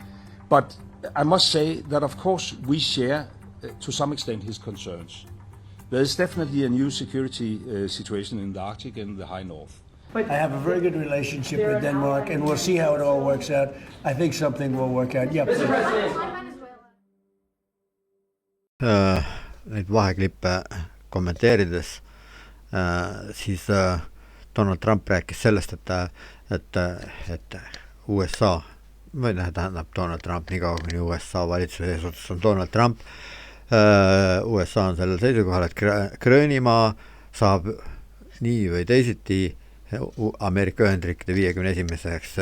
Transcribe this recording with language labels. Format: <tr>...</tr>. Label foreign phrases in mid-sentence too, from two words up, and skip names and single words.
<en>But I must say that, of course, we share to some extent his concerns. There's definitely a new security situation in the Arctic and the high north. I have a very good relationship with Denmark, and we'll see how it all works out. I think something will work out. Yeah, please.</en> <et>Neid vaheklippe kommenteerides siis Donald Trump rääkis sellest, et USA, või tähendab Donald Trump, nii kaua kuni USA valitsuse eesotsas on Donald Trump, USA on sellel seisukohal, et Gröönimaa saab nii või teisiti Ameerika Ühendriikide 51.</et>